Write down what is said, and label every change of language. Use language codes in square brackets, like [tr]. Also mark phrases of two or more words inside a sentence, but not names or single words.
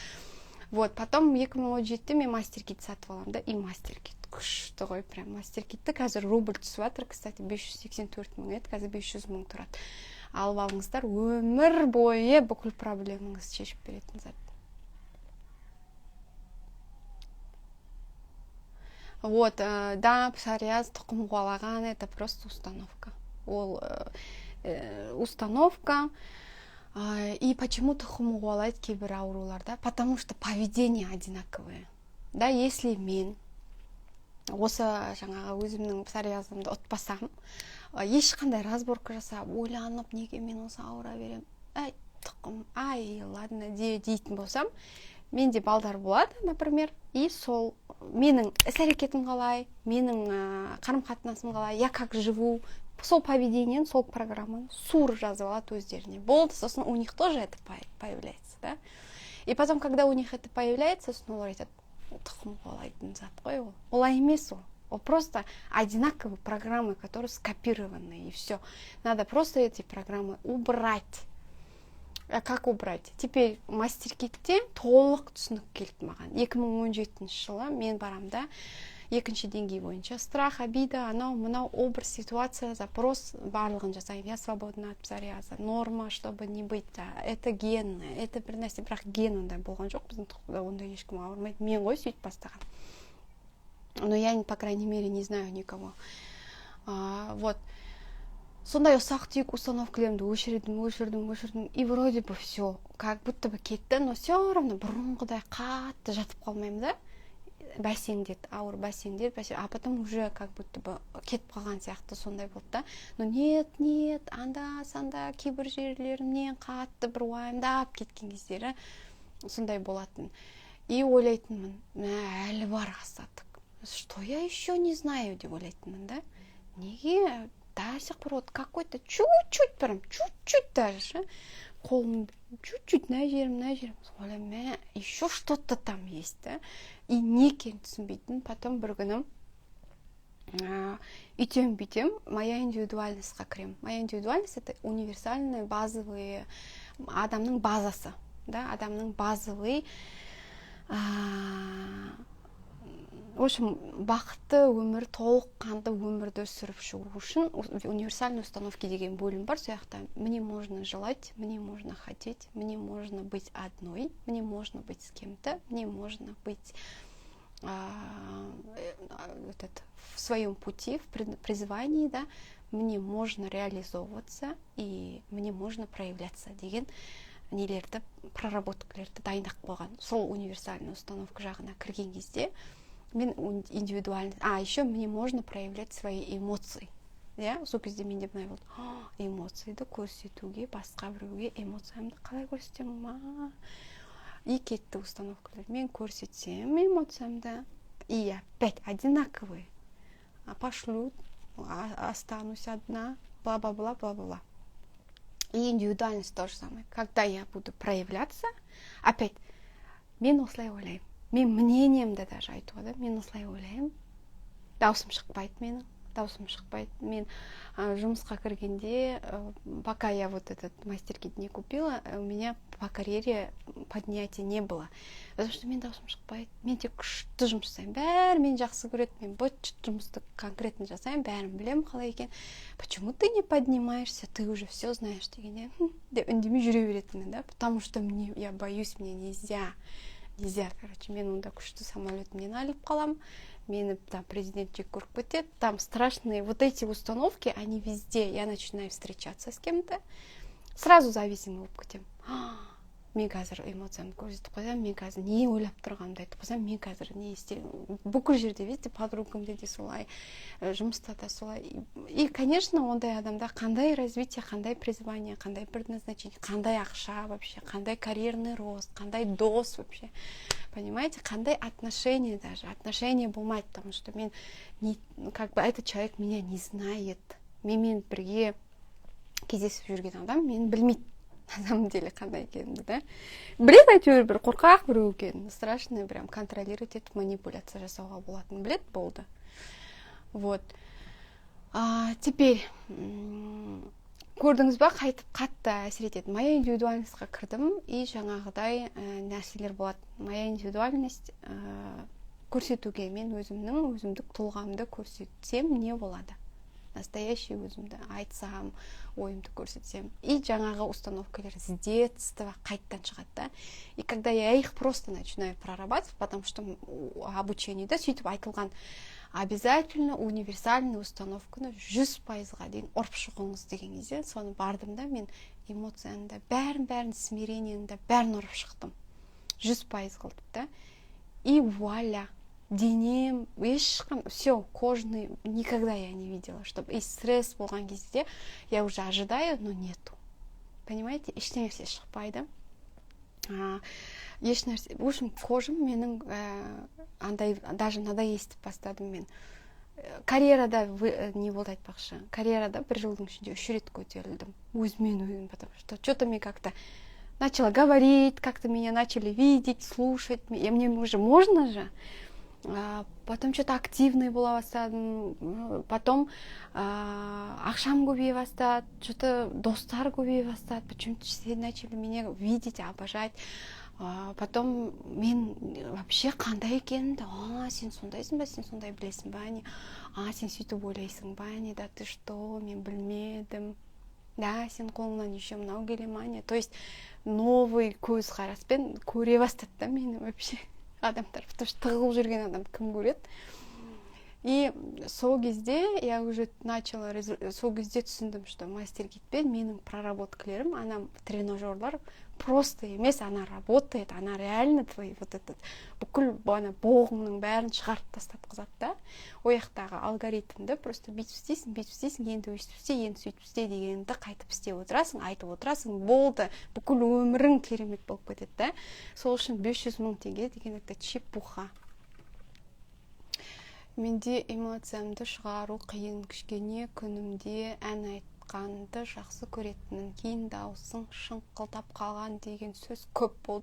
[kk] Вот, потом 2017-те мен мастер-кит сатып аламын да, и мастер-кит күшті ғой, прям мастер-китті қазір рубль түсіп жатыр, кстати, 584 мың еді, қазір 500 мың тұрады. Алып алыңыздар, өмір бойы бүкіл проблемаңызды шешіп беретін зат. Вот, да, псориаз, тұқым қуалаған, [ru] это просто установка. [kk] Ол установка. [ru] И почему [kk] тұқым қуалайды кейбір ауруларда? [ru] Потому что поведение одинаковое. Да, если [kk] мен осы жаңағы өзімнің псориазымды ұтпасам, ешқандай разборка жасап, ойланып, неге мен осы ауыра берем? Тұқым, ладно, дейтін болсам, менде балдар болады, например, и сол менің іс-әрекетім қалай, менің қарым-қатынасым қалай, [ru] я как живу, [kk] сол поведениен, сол программаны сур жазып алады өздеріне. Болды, сосын [ru] у них тоже это появляется, да? И потом, когда у них это появляется, [kk] сосын олар айтады, тұқым қуалайтын зат қой ол. Олай емес ол. [ru] Ол просто одинаковые программы, которые скопированы, и все. Надо просто эти программы убрать. Как убрать? Теперь [kk] мастер-китте толық түсінік келді маған. 2017 жылы мен барамда екінші деңгей бойынша [ru] страх, обида, [kk] анау, мынау, [ru] образ, ситуация, запрос [kk] барлығын жасаймын. [ru] Я свободна от псориаза. Норма, чтобы не быть. Это генно, это [kk] бір нәрсе, бірақ ген ондай болған жоқ. Біздің тұқымда ондай ешкім ауырмайды. Мен ғой сөйтіп бастаған. [ru] Но я, по крайней мере, не знаю никого. Вот. [kk] сондай ұсақ түйек установкалерімді өшірдім, [ru] и вроде бы все, как будто бы кетті, но все равно [kk] бұрынғыдай қатты жатып қалмаймын да, бәсеңдеді, ауыр бәсеңдеді, [ru] а потом уже как будто бы [kk] кетіп қалған сияқты сондай болды да. [ru] Но нет, [kk] анда-санда кейбір жерлерімнен қатты бір уайымдап кеткен кездері сондай болатын. И ойлайтынмын, әлі бар остаток. [ru] Что я еще не знаю [kk] деп ойлайтынмын да. [ru] Неге до сих пор вот какой-то чуть-чуть, прям чуть-чуть даже, қолым чуть-чуть [kk] мына жерім, ойлаймын, [ru] еще что-то там есть, да. [kk] И не екенін түсінбейтін. Потом бір күні үйтем, [ru] моя индивидуальностьқа [kk] кірем. [ru] Моя индивидуальность — это универсальный, [kk] базовый адамның базасы, да, адамның базовый, [ru] в общем, [kk] бақытты өмір, толыққанды өмірді сүріп шығу үшін [ru] универсальный установки [kk] деген бөлім бар. Сол жақта [ru] мне можно желать, мне можно хотеть, мне можно быть одной, мне можно быть с кем-то, мне можно быть в своем пути, в призвании, да, мне можно реализовываться и мне можно проявляться [kk] деген нелерді, проработкалерді дайындап қойған. [ru] Сол универсальный установка [kk] жағына кірген кезде мен [ru] индивидуальный, еще мне можно проявлять свои эмоции. Ja, [kk] сол кезде менде былай болды. Эмоцияды көрсетуге, басқа біреуге эмоциямды қалай көрсетемін ма? И кетті установкалар. Мен көрсетсем эмоциямды, [ru] и опять одинаковые. Пошлю, останусь одна, бла-бла-бла. И индивидуальность то же самое. Когда я буду проявляться, опять, [kk] мен осылай ойлаймын. Мен мнениемді даже айтуға да, мен осылай ойлаймын. Даусым шықпайды. Мен жұмысқа кіргенде, [ru] пока я вот этот мастер-кит не купила, у меня по карьере поднятия не было. Потому что [kk] мен даусым шықпайды. Мен тек күшті жұмыс жасаймын. Бәрі мен жақсы көреді. Мен быт жұмысты конкретно жасаймын. Бәрін білемін қалай екен. [ru] Почему ты не поднимаешься? Ты уже все знаешь дегенде. [kk] Деп үндемей жүре беретінмін, да? [ru] Потому что я боюсь, мне нельзя, короче. [kk] Мен онда күшті самолетімнен алып қалам. Мені там президент жек көріп кетеді. [ru] Там страшные вот эти установки, они везде. Я начинаю встречаться с кем-то, сразу зависимый [kk] болып кетемін. Мен қазір эмоциямды көрсетіп қойсам, мен қазір не ойлап тұрғанымды айтып қойсам, мен қазір не істеймін. Бүкіл жерде, видите, подругамда де солай, жұмыста да солай. И, конечно, ондай адамда қандай развитие, қандай призвание, қандай предназначение, қандай ақша вообще, қандай [ru] карьерный рост, [kk] қандай дос вообще. Понимаете, қандай отношения даже. [ru] Отношения болмайды, потому что мен, как бы этот человек меня не знает. [kk] Менімен бірге кездесіп жүрген адам мені білмейді. [ru] На самом деле [kk] қандай екенімді, да? Білет әйтеуір бір қорқақ біреу екенін. [ru] Страшный, прям контролировать [kk] етіп манипуляция жасауға болатын. Білет болды. Вот. Теперь, көрдіңіз ба, қайтып қатты әсер етеді. [ru] Моя индивидуальностьқа [kk] кірдім, и жаңағыдай нәрселер болады. [ru] Моя индивидуальность [kk] көрсетуге, мен өзімдік тұлғамды көрсетсем не болады? Настоящий өзімді айтсам, ойымды көрсетсем. И жаңағы установкалар [ru] с детства [kk] қайттан шығады, да? [ru] И когда я их просто начинаю прорабатывать, потому что [kk] обучениеда сөйтіп айтылған, [ru] обязательно универсальный установканы [kk] 100%-ға дейін ұрып шығыңыз деген кезде, соны бардым да, мен эмоцияны бәрін смирениені бәрін ұрып шықтым. 100% қылдым, да? И вуаля! Денем, [ru] все, кожный, никогда я не видела, чтобы и стресс [kk] болған кезде [ru] я уже ожидаю, но нету. Понимаете? [kk] Ештеңе шықпайды. Ешнәрсе, [ru] в общем, [kk] кожам менің даже мынадай естіп бастадым мен. Карьерада не болды айтпақшы. Карьерада бір жылдың ішінде 3 рет көтерілдім. Өзім, [ru] потому что что-то мне как-то начала говорить, как-то меня начали видеть, слушать. И мне уже можно же. Потом что-то активный [kk] бола бастадым. Потом ақшам көбейе бастады. Что-то достар көбейе бастады. [ru] Почему-то все начали меня видеть, обожать. [kk] Потом мен вообще қандай екенімді, сен сондайсың ба, сен сондай білесің ба, не? Сен сөйтіп ойлайсың ба, не? [ru] Да ты что, [kk] мен білмедім. Да, сен қолыңнан еще мынау келе ма, не? [ru] То есть новый [kk] көзқараспен көре бастады да мені вообще адамдар. Потому что тығылып жүрген адам кім көреді? [ru] И [kk] сол кезде [ru] я уже начала, [kk] сол кезде түсіндім, что мастер кетпен менің проработкалерім, ана тренажерлар просто емес, [ru] она работает, она реально твой вот этот [kk] бүкіл ана боғыңның бәрін шығарып тастатқызады да. Ояқтағы алгоритмді просто бүйтіп істейсің, енді өйстіп істе, енді сөйтіп істе дегенді қайтып істеп отырасың, айтып отырасың, болды, бүкіл өмірің керемет болып кетеді да. Сол үшін 500 000 теңге деген [ru] это чепуха. [kk] Менде эмоциямды шығару қиын, кішкене күнімде ән айтқанды жақсы көретінмін, кейін даусың шыңқылдап қалған деген сөз көп болды.